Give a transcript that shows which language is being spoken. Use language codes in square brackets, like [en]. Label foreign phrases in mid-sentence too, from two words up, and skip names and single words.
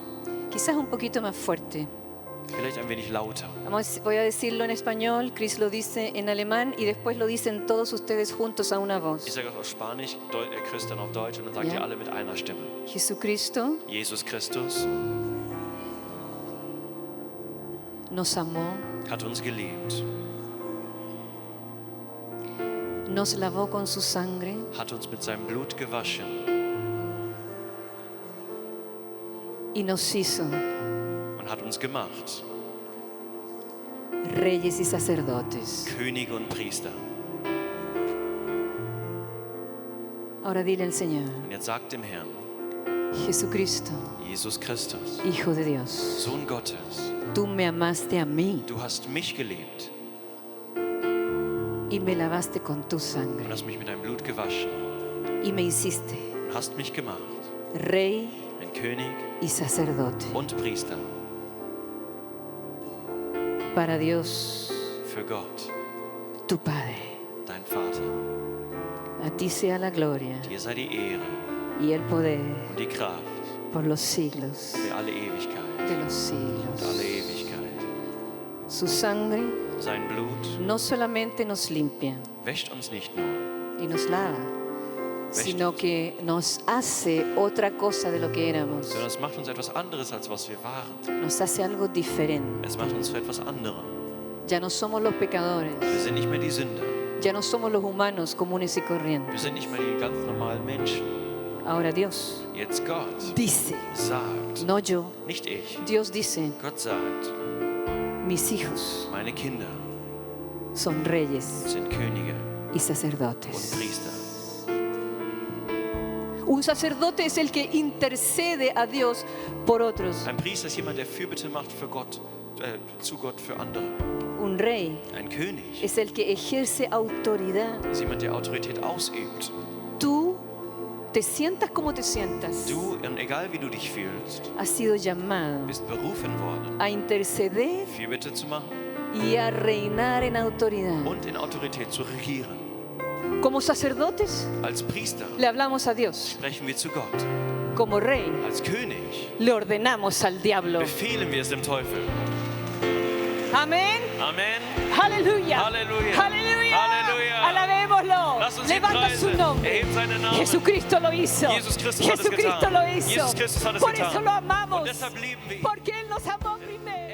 [es] Quizás un poquito más fuerte. [de] Vielleicht ein wenig lauter. [es] Voy a decirlo en español, Chris lo dice en alemán y después lo dicen todos ustedes juntos a una [de] Ich [es] voz. [de] sage auf Spanisch, Chris dann auf Deutsch und dann sagt Ja. ihr alle mit einer Stimme. [es] Jesucristo [de] Jesus Christus [es] nos amó, [de] hat uns geliebt, [es] nos lavó con su sangre [de] hat uns mit seinem Blut gewaschen [es] y nos hizo [de] und hat uns gemacht, [es] reyes y sacerdotes. [de] Könige und Priester. [es] Ahora dile al Señor, [de] Und jetzt sagt dem Herrn, [es] Jesucristo, [de] Jesus Christus, [es] Hijo de Dios, [de] Sohn Gottes, [es] tú me amaste a mí [de] du hast mich geliebt [es] y me lavaste con tu [de] und [es] sangre [de] hast mich mit deinem Blut gewaschen [es] y me hiciste [de] und hast mich gemacht, [es] rey [de] ein König [es] y sacerdote [de] und Priester [es] para Dios, [de] für Gott, [es] tu Padre. [de] dein Vater, [es] A ti sea la gloria [de] dir sei die Ehre [es] y el poder [de] und die Kraft [es] por los siglos [de] für alle Ewigkeit. [es] de los [de] Und [es] siglos. [de] alle Ewigkeit. [es] Su sangre [de] Sein Blut [es] no solamente nos limpia [de] wäscht uns nicht nur, [es] y nos lava, sino que nos hace otra cosa de lo que éramos. [de] sondern es macht uns etwas anderes, als was wir waren. [es] Nos hace algo diferente. [de] Es macht uns zu etwas anderem. [es] Ya no somos los pecadores. [de] Wir sind nicht mehr die Sünder. [es] Ya no somos los humanos comunes y corrientes. [de] Wir sind nicht mehr die ganz normalen Menschen. [es] Ahora Dios [de] Jetzt Gott [es] dice, [de] sagt, [es] no yo, [de] nicht ich, [es] Dios dice, [de] Gott sagt, [es] mis hijos [de] meine Kinder [es] son reyes [de] sind Könige [es] y [de] und [es] sacerdotes. [de] Priester. [es] Un sacerdote es el que intercede a Dios por otros. [de] Ein Priester ist jemand, der Fürbitte macht für Gott, zu Gott für andere. [es] Un rey [de] Ein König [es] es el que ejerce autoridad. [de] ist jemand, der Autorität ausübt. [es] Tú te sientas como te sientas. [de] Du, und egal wie du dich fühlst, [es] Has sido llamado [de] bist berufen worden, [es] a interceder [de] Fürbitte zu machen [es] y a reinar en autoridad. [de] und in Autorität zu regieren. [es] Como sacerdotes [de] Als Priester [es] le hablamos a Dios. [de] sprechen wir zu Gott. [es] Como rey [de] Als König [es] le ordenamos al diablo. [de] befehlen wir es dem Teufel. [es] Amén. [de] Amen. [es] Aleluya. Aleluya. Aleluya. Aleluya. Alabémoslo. [de] Lass uns ihn [es] Levanta su [de] preisen. [es] nombre. [de] Erhebt seinen Namen. [es] Jesucristo lo hizo. [de] Jesus Christus hat es [es] Jesucristo [de] getan. [es] lo hizo. [de] Jesus Christus hat es [es] Por [de] getan. [es] eso lo amamos. [de] Und deshalb lieben wir ihn. [es] Porque Él nos amó primero.